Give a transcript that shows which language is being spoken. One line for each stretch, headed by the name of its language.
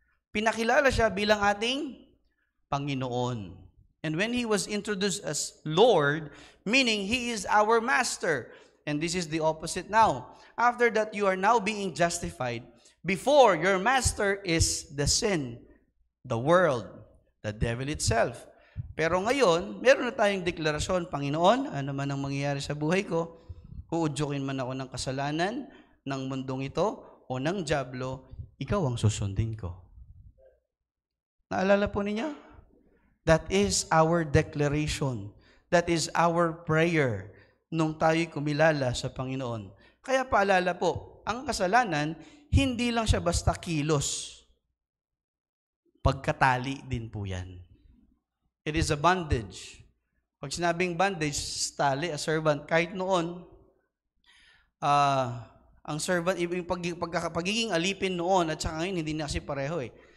Filipino: Pinakilala siya bilang ating Panginoon.
English: And when He was introduced as Lord, meaning He is our Master. And this is the opposite now. After that, you are now being justified. Before, your Master is the sin, the world, the devil itself.
Filipino: Pero ngayon, meron na tayong deklarasyon, Panginoon, ano man ang mangyayari sa buhay ko, huudyokin man ako ng kasalanan, ng mundong ito, o ng dyablo, ikaw ang susundin ko. Naalala po ninyo?
English: That is our declaration. That is our prayer
Filipino: nung tayo'y kumilala sa Panginoon. Kaya paalala po, ang kasalanan, hindi lang siya basta kilos. Pagkatali din po yan.
English: It is a bondage.
Filipino: Pag sinabing bondage, tali,
English: a servant.
Filipino: Kahit noon, ang servant, yung pagiging alipin noon, at saka ngayon, hindi na kasi pareho eh.